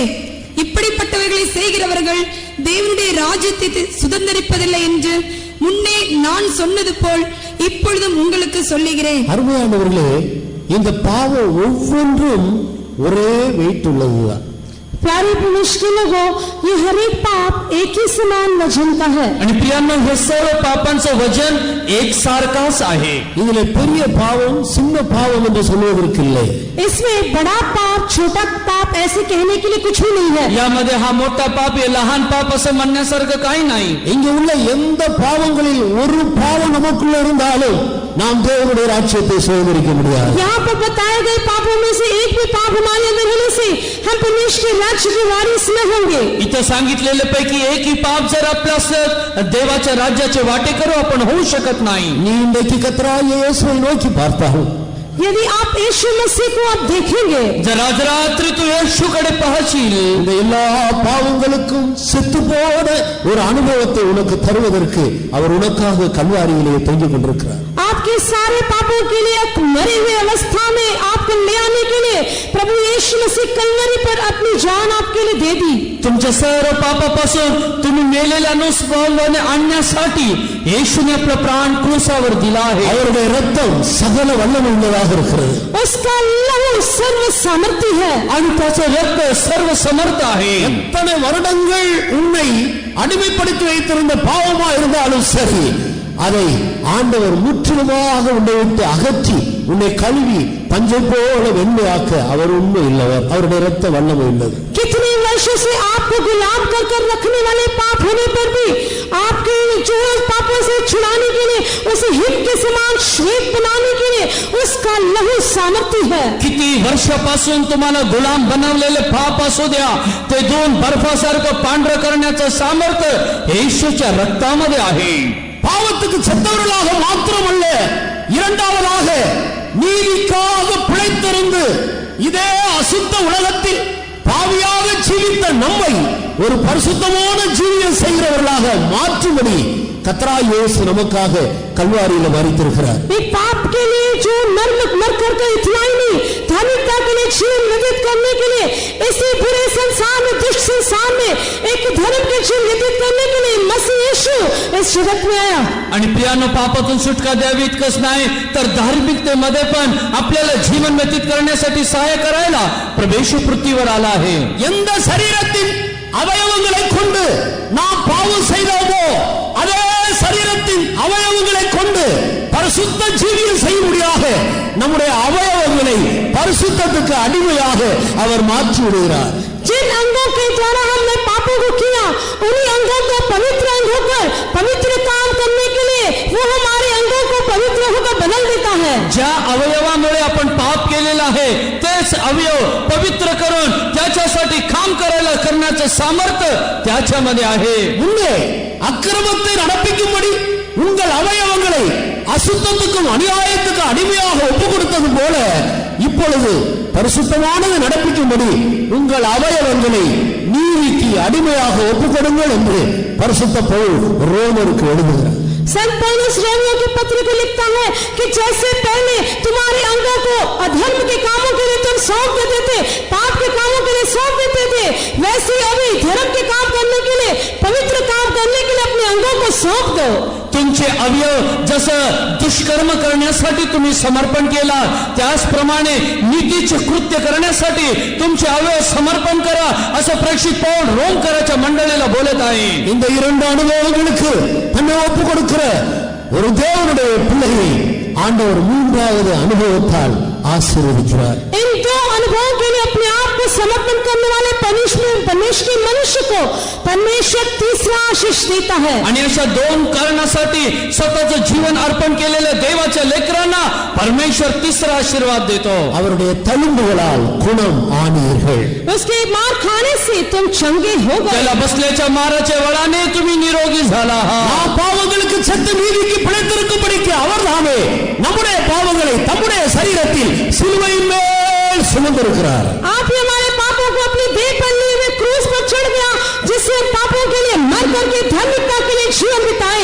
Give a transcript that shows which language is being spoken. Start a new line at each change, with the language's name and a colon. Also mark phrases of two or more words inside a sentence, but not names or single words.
Tamil: இப்படிப்பட்டவைகளை செய்கிறவர்கள் தேவனுடைய ராஜ்யத்தை சுதந்தரிப்பதில்லை என்று முன்னே நான் சொன்னது போல் இப்பொழுதும் உங்களுக்கு சொல்லுகிறேன். அருமையானவர்களே, இந்த பாவம் ஒவ்வொன்றும் ஒரே வெயிட் உள்ளதுதான்.
Hindi: प्यारे परमेश्वर के लोगों, ये हर एक पाप एक ही समान वजन का है.
Marathi: आणि प्रियांनो, हे सर्व पापांचं वजन एकसारखाच आहे.
Tamil: இதிலே பெரிய பாவம் சின்ன பாவம் என்று சொல்வதற்கு இல்லை.
Hindi: इसमें बड़ा पाप छोटा पाप ऐसे कहने के लिए कुछ भी नहीं है.
Marathi: यामध्ये हा मोठा पाप हे लहान पाप असं म्हणण्यासारखं काही नाही.
Tamil: இங்கே உள்ள எந்த பாவங்களில் ஒரு பாவம் நமக்குள்ள இருந்தாலும் நாம் தேவனுடைய ராஜ்யத்தை சுதந்திரிக்க முடியாது.
Hindi: यहाँ पर बताए गए पापों में से एक भी पाप हमारे अंदर होने से हम परमेश्वर के राज्य के वारिस न होंगे.
Marathi: इथं सांगितलेले पैकी एकही पाप जर आपलं असलं तर देवाच्या राज्याचे वाटेकरू आपण होऊ शकत नाही.
Tamil: நீ இன்றைக்கு கர்த்தராகிய இயேசுவை நோக்கி பார்த்தால்,
Hindi: यदि आप यीशु मसीह को आप देखेंगे,
Marathi: जर आज रात्री तू येशूकडे पाहशील,
Tamil: இந்த எல்லா பாவங்களுக்கும் செத்து போன ஒரு அனுபவத்தை உனக்கு தருவதற்கு அவர் உனக்காக கல்வாரியிலே தொங்கிக் கொண்டிருக்கிறார்.
Hindi: आपके सारे पापों के लिए एक मरे हुए अवस्था में आपको ले आने के लिए प्रभु यीशु मसीह कलवरी पर अपनी जान आपके लिए दे दी.
Marathi: तुमच्या सर्व पापापासून तुम्ही मेलेल्या अनुस्वाने आणण्यासाठी येशूने आपला प्राण क्रूसावर दिला आहे.
Tamil: அவருடைய இரத்தம் சகல வல்லமை உள்ளதாக இருக்கிறது.
Hindi: उसका लहू सर्व सामर्थ्य है.
Marathi: आणि त्याचं रक्त सर्व समर्थ आहे.
Tamil: எத்தனை வருடங்கள் உன்னை அடிமைப்படுத்தி வைத்திருந்த பாவமா இருந்தாலும் சரி, அதை ஆண்டவர் முற்றிலுமாக உன்னை விட்டு அகற்றி உன்னை கழுவி பஞ்சை போல வெண்மையாக்க அவர் உண்மை இல்லவர். அவருடைய இரத்த வல்லமை உள்ளது.
Hindi: कितने वर्षों से आपको गुलाम कर रखने वाले पाप होने पर भी आपके जो पापों से छुड़ाने के लिए, उसे हिम के समान श्वेत बनाने के लिए उसका लहू सामर्थ्य है.
Marathi: किती वर्षापासून तुम्हाला गुलाम बनवलेले पाप असू द्या, ते दोन बर्फासारखं पांढरं करण्याचं सामर्थ्य येशूच्या रक्तामध्ये आहे.
Tamil: பாவத்துக்கு செத்தவர்களாக மாத்திரமல்ல, இரண்டாவதாக நீதிக்காக பிழைத்திருந்து இதே அசுத்த உலகத்தில் பாவியாக ஜீவித்த நம்மை ஒரு பரிசுத்தமான ஜீவியம் செய்கிறவர்களாக மாற்றும்படி கர்த்தராகிய இயேசு நமக்காக கல்வாரியில் மரித்திருக்கிறார்.
Hindi: पाप के लिए जो मर कर इतना ही नहीं, धार्मिकता के लिए जीवन व्यतीत करने के लिए, इसी बुरे संसार में, दुष्ट संसार में एक धर्म के जीवन व्यतीत करने के लिए मसीह यीशु इस जगत में आया.
Marathi: आणि प्रियानो, पापातून सुटका द्यावी इतकंच नाही तर धार्मिकतेमध्ये पण आपल्याला जीवन व्यतीत करण्यासाठी सहाय्य करायला प्रभू येशू पृथ्वीवर आला आहे.
Tamil: எந்த சரீரத்தின் அவயவங்களை கொண்டு நாம் பாவம் செய்தோமோ, அதே சரீரத்தின் அவயவங்களை கொண்டு பரிசுத்த ஜீவியம் செய்யும்படியாக நம்முடைய அவயவங்களை பரிசுத்தத்துக்கு அடிமையாக அவர் மாற்றி விடுகிறார்.
Hindi: जिन अंगों के द्वारा हमने पापों को किया, उन्हीं अंगों को पवित्र अंग होकर पवित्र काम करने के लिए वो हमारे अंगों को पवित्र होकर बदल देता है.
Marathi: ज्या अवयवामुळे आपण पाप केलेलं आहे तेच अवयव पवित्र करून त्याच्यासाठी काम करायला करण्याचं सामर्थ्य त्याच्यामध्ये आहे.
Tamil: முன்னே அக்கிரமத்தை நடப்பிக்கும்படி உங்கள் அவயவங்களை அசுத்தத்துக்கும் அநியாயத்துக்கும் அடிமையாக ஒப்புக் கொடுத்தது போல, இப்பொழுது பரிசுத்தமானது நடப்பிக்கும்படி உங்கள் அவயவங்களை நீதிக்கு அடிமையாக ஒப்புக் கொடுங்கள் என்று பரிசுத்த பவுல் ரோமருக்கு எழுதுகிறார்.
Hindi: संत पौलुस रोमियों के पत्र को लिखता है कि जैसे पहले तुम्हारे अंगों को अधर्म के कामों के लिए तुम सौंप देते थे, पाप के कामों के लिए सौंप देते थे, वैसे अभी धर्म के काम सौंप दो।
Marathi: तुमचे अवयव जसं दुष्कर्म करण्यासाठी तुम्ही समर्पण केला, त्याचप्रमाणे नीतीचे कृत्य करण्यासाठी तुमचे अवयव समर्पण करा, असं प्रेषित पौल रोमकराच्या मंडळीला बोलत आहे.
Tamil: இந்த இரண்டு அனுபவங்களுக்கு தன்னை ஒப்பு கொடுக்கிற ஒரு தேவனுடைய பிள்ளையை ஆண்டவர் மூன்றாவது அனுபவத்தால் ஆசீர்வதிக்கிறார்.
Hindi: इन दो अनुभवों के लिए अपने आप को समर्पण करने वाले परमेश्वर मनुष्य को परमेश्वर तीसरा आशीष देता है.
Marathi: आणि अशा दोन कारणासाठी स्वतःचं जीवन अर्पण केलेल्या देवाच्या लेकरांना परमेश्वर तिसरा आशीर्वाद देतो.
Tamil: அவருடைய தழும்புகளால் குணம் ஆனீர்கள்.
Hindi: उसके मार खाने से तुम चंगे हो गए.
Marathi: त्याला बसल्याच्या माराच्या वळाने तुम्ही निरोगी झाला आहात.
Tamil: பாவங்களுக்கு செத்து நீதிக்கு பிழைத்திருக்கும்படிக்கு அவர்தாமே நம்முடைய பாவங்களை தம்முடைய சரீரத்தில் சிலுவையின் மேல் சுமந்திருக்கிறார்.
Hindi: आप ही हमारे पापों को अपनी देह पर लिए हुए क्रूस पर चढ़ गया, जिससे पापों के लिए मर करके धार्मिकता के लिए जीवन बिताए.